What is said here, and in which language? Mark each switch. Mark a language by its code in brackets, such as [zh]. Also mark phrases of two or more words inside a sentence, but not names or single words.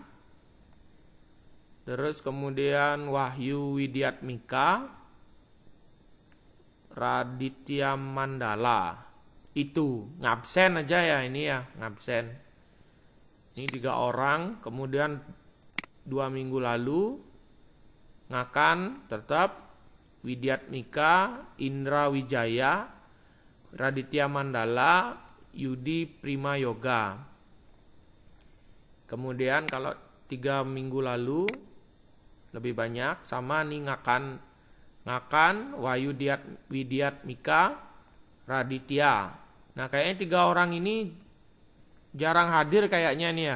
[id] Terus kemudian Wahyu Widiatmika, Raditya Mandala. Itu ngabsen aja ya ini ya, ngabsen. Ini 3 orang. Kemudian 2 minggu lalu Ngakan tetap, Widiatmika, Indra Wijaya, Raditya Mandala, Yudi Prima Yoga. Kemudian kalau 3 minggu lalu lebih banyak sama nih Ngakan, Wahyu Widiatmika, Raditya. Nah, kayaknya 3 orang ini jarang hadir kayaknya nih ya.